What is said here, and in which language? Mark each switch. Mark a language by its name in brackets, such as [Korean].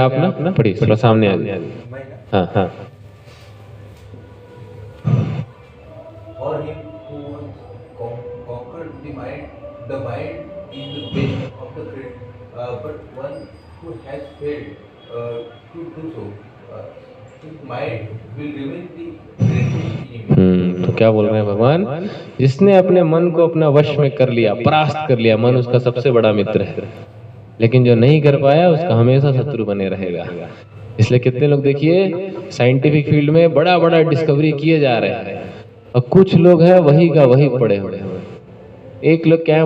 [Hindi] आप ना पढ़िए, थोड़ा सामने आ जाइए। हाँ हाँ। [English] For him who conquered the mind is the best of the great, but one who has failed to do so, his mind will remain the greatest enemy. [Hindi] तो क्या बोल रहे हैं भगवान? जिसने अपने मन को अपना वश में कर लिया, परास्त कर लिया, मन उसका सबसे बड़ा मित्र है, लेकिन जो नहीं कर पाया उसका हमेशा शत्रु बने रहेगा। इसलिए कितने लोग देखिए साइंटिफिक फील्ड में बड़ा बड़ा डिस्कवरी किए जा रहे हैं, और कुछ लोग हैं वही का वही पड़े हुए हैं। एक लोग क्या है?